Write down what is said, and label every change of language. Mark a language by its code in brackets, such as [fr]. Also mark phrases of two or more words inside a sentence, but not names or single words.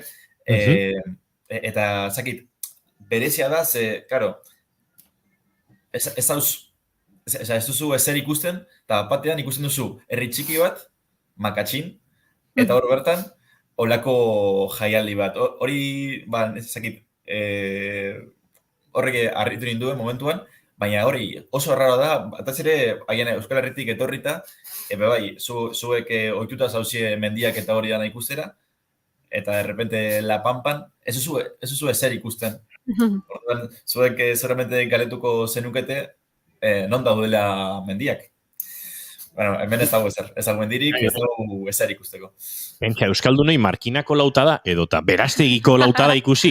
[eu] Eta, berezia da, karo, ez duzu ezer ikusten, eta batean ikusten duzu herri txiki bat, Makatxin, eta hor bertan, olako jaialdi bat. Hori, horrek harritu ninduen momentuan, baina hori oso raro da, bataz ere, haien Euskal Herritik etorrita, zuek ohituta zauzie mendiak eta hori dana ikustera, eta [es] de repente [eu] La Pampan, ez duzu ezer ikusten. Zuek seguramente galetuko zenukete, non daudela mendiak. Hemen ez dago ez dago mendirik, ez dago ezer ikusteko. Pentsa, Euskaldunei markinako lautada edota beraztegiko lautada ikusi.